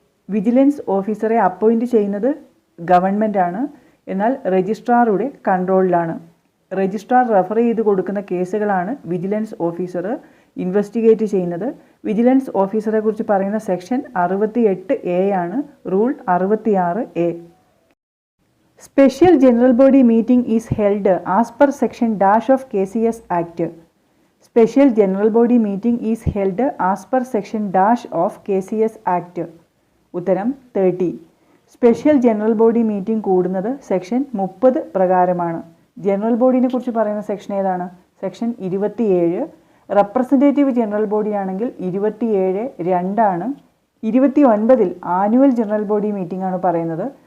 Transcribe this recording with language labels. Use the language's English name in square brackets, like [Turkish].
[Malayalam] Vigilance ഓഫീസറെ appoint ചെയ്യുന്നത് government ആണ്, എന്നാൽ രജിസ്ട്രാറുടെ കൺട്രോളിലാണ്. രജിസ്ട്രാർ റെഫർ ചെയ്ത് കൊടുക്കുന്ന കേസുകളാണ് വിജിലൻസ് ഓഫീസർ ഇൻവെസ്റ്റിഗേറ്റ് ചെയ്യുന്നത്. വിജിലൻസ് ഓഫീസറെ കുറിച്ച് പറയുന്ന സെക്ഷൻ 68A ആണ്. Rule 66A. [English] Special General Body meeting is held as per section dash of KCS Act. Special General Body meeting is held as per section dash of KCS Act. [Malayalam] ഉത്തരം 30. Special general body meeting കൂടുന്നത് section 30 പ്രകാരമാണ്. General ബോഡിനെ കുറിച്ച് പറയുന്ന section ഏതാണ്? Section 27. Representative general body ആണെങ്കിൽ 27(2) 29-ൽ annual general body meeting ആണ് പറയുന്നത്.